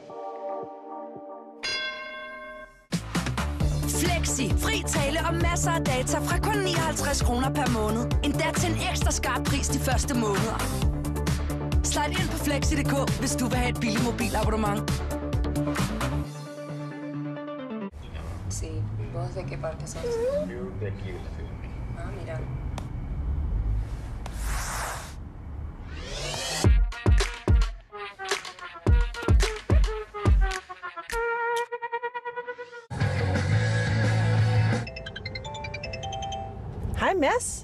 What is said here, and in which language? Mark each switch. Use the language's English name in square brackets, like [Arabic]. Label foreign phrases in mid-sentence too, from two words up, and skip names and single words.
[Danish] Flexi. Fri tale og masser af data fra kun 59 kroner per måned. Endda til en ekstra skarp pris de første måneder. Slide ind på flexi.dk, hvis du vil have et billigt mobilabonnement. [Spanish] Sí, ¿vos de qué parte sos? Yo de aquí de la ciudad. Ah, mira. [Danish] Hej Mads.